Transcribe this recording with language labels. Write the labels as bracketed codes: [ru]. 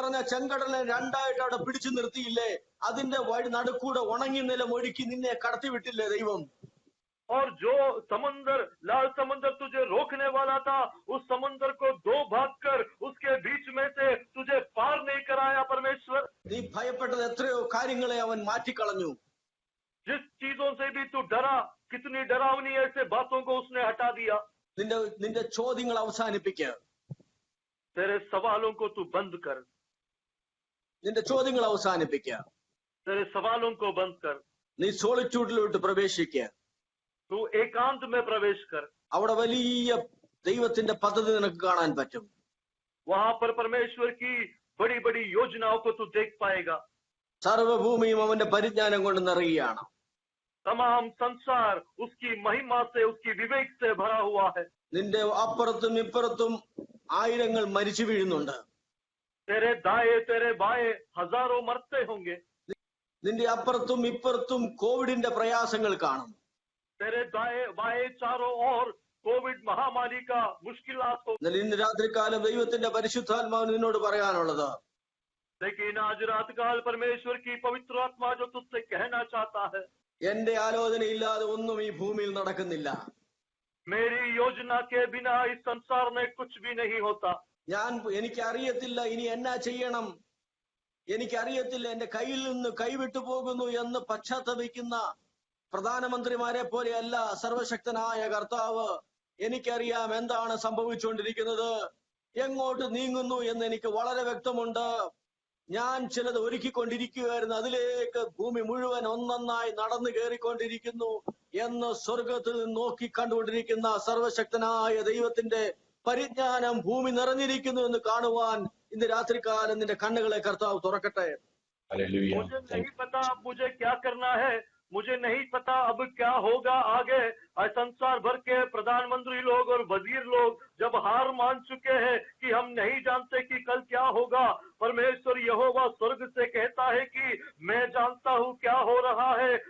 [ml] ചെങ്കടലിനെ രണ്ടായിട്ട് അവിടെ പിടിച്ചു നിർത്തിയില്ലേ? അതിന്റെ വഴി നടുക്കൂടെ ഉണങ്ങി നിലം ഒഴുക്കി നിന്നെ കടത്തിവിട്ടില്ലേ ദൈവം? [hi] और जो समुंदर, लाल समुंदर तुझे रोकने वाला था, उस समुंदर को दो भाग कर उसके बीच में से तुझे पार नहीं कराया परमेश्वर? [ml] നീ ഭയപ്പെട്ടത് എത്രയോ കാര്യങ്ങളെ അവൻ മാറ്റിക്കളഞ്ഞു. [hi] जिस चीजों से भी तू डरा, कितनी डरावनी ऐसे बातों को उसने हटा दिया. [ml] നിന്റെ ചോദ്യങ്ങൾ അവസാനിപ്പിക്കുക. [hi] तेरे सवालों को तू बंद कर. [ml] നിന്റെ ചോദ്യങ്ങൾ അവസാനിപ്പിക്കുക. [hi] तेरे सवालों को बंद कर. [ml] നീ സോളിറ്റ്യൂഡിലോട്ട് പ്രവേശിക്കുക. [hi] तू एकांत में प्रवेश कर. [ml] അവിടെ വലിയ ദൈവത്തിന്റെ പദ്ധതി നിനക്ക് കാണാൻ പറ്റും. [hi] वहां पर परमेश्वर की बड़ी बड़ी योजनाओं को तू देख पाएगा. [ml] സർവ്വഭൂമിയും അവന്റെ പരിജ്ഞാനം കൊണ്ട് നിറയുകയാണ്. [hi] तमाम संसार उसकी महिमा से, उसकी विवेक से भरा हुआ है. [ml] നിന്റെ അപ്പുറത്തും ഇപ്പുറത്തും ആയിരങ്ങൾ മരിച്ചു വീഴുന്നുണ്ട്. [hi] तेरे दाएं तेरे बाएं हजारों मरते होंगे. [ml] നിന്റെ അപ്പുറത്തും ഇപ്പുറത്തും കോവിഡിന്റെ പ്രയാസങ്ങൾ കാണും. [hi] तेरे दाएं बाएं चारों ओर कोविड महामारी का मुश्किलात हो. [ml] എന്നാൽ ഇന്ന് രാത്രികാലം ദൈവത്തിന്റെ പരിശുദ്ധാത്മാവ് നിന്നോട് പറയാനുള്ളത്, [hi] लेकिन आज रात काल परमेश्वर की पवित्र आत्मा जो तुझसे कहना चाहता है, [ml] എന്റെ ആലോചന ഇല്ലാതെ ഒന്നും ഈ ഭൂമിയിൽ നടക്കുന്നില്ല. [hi] मेरी योजना के बिना इस संसार में कुछ भी नहीं होता. [ml] എനിക്ക് അറിയത്തില്ല ഇനി എന്നാ ചെയ്യണം, എനിക്കറിയത്തില്ല, എന്റെ കയ്യിൽ നിന്ന് കൈവിട്ടു പോകുന്നു എന്ന് പശ്ചാത്തപിക്കുന്ന പ്രധാനമന്ത്രിമാരെ പോലെയല്ല സർവശക്തനായ കർത്താവ്. എനിക്കറിയാം എന്താണ് സംഭവിച്ചുകൊണ്ടിരിക്കുന്നത്, എങ്ങോട്ട് നീങ്ങുന്നു എന്ന് എനിക്ക് വളരെ വ്യക്തമുണ്ട്. ഞാൻ ചിലത് ഒരുക്കിക്കൊണ്ടിരിക്കുകയായിരുന്നു, അതിലേക്ക് ഭൂമി മുഴുവൻ ഒന്നൊന്നായി നടന്നു കയറിക്കൊണ്ടിരിക്കുന്നു എന്ന് സ്വർഗത്തിൽ നിന്ന് നോക്കി കണ്ടുകൊണ്ടിരിക്കുന്ന സർവശക്തനായ ദൈവത്തിന്റെ പരിജ്ഞാനം ഭൂമി നിറഞ്ഞിരിക്കുന്നു എന്ന് കാണുവാൻ ഇന്ന് രാത്രികാലം നിന്റെ കണ്ണുകളെ കർത്താവ് തുറക്കട്ടെ. [hi] मुझे नहीं पता अब मुझे क्या करना है, मुझे नहीं पता अब क्या होगा आगे. संसार भर के प्रधानमंत्री लोग और वजीर लोग जब हार मान चुके हैं कि हम नहीं जानते कि कल क्या होगा, परमेश्वर यहोवा स्वर्ग से कहता है कि मैं जानता हूँ क्या हो रहा है.